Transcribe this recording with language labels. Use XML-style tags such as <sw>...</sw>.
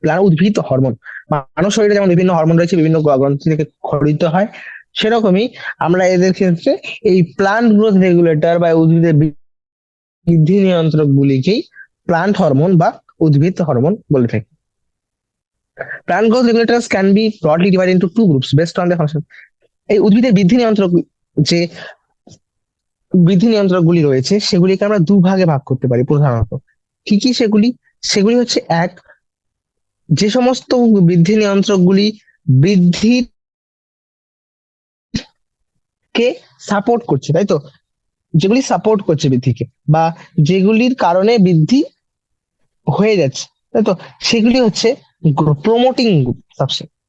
<bn>Plant উদ্ভিদ hormone, মানব শরীরে যেমন বিভিন্ন হরমোন রয়েছে, বিভিন্ন গ্রন্থি থেকে খরিত হয়, সেরকমই আমরা এদের ক্ষেত্রে এই প্লান্ট গ্রোথ রেগুলেটর বা উদ্ভিদের বৃদ্ধি নিয়ন্ত্রক গুলিকেই প্লান্ট হরমোন বা উদ্ভিদ হরমোন বলে থাকি।</bn> <en>Plant growth regulators can be broadly divided into two groups based on their function.</en> <bn>এই উদ্ভিদের বৃদ্ধি নিয়ন্ত্রক, যে বৃদ্ধি নিয়ন্ত্রক গুলি রয়েছে সেগুলিকে আমরা দুভাগে ভাগ করতে পারি প্রধানত। কি কি সেগুলি? সেগুলি হচ্ছে, এক, যে সমস্ত বৃদ্ধি নিয়ন্ত্রক গুলি বৃদ্ধিকে সাপোর্ট করছে, তাই তো, যেগুলি সাপোর্ট করছে বৃদ্ধিকে, বা যেগুলির কারণে বৃদ্ধি হয়ে যাচ্ছে, তাই তো, সেগুলি হচ্ছে প্রমোটিং সাবস্টেন্স।</bn>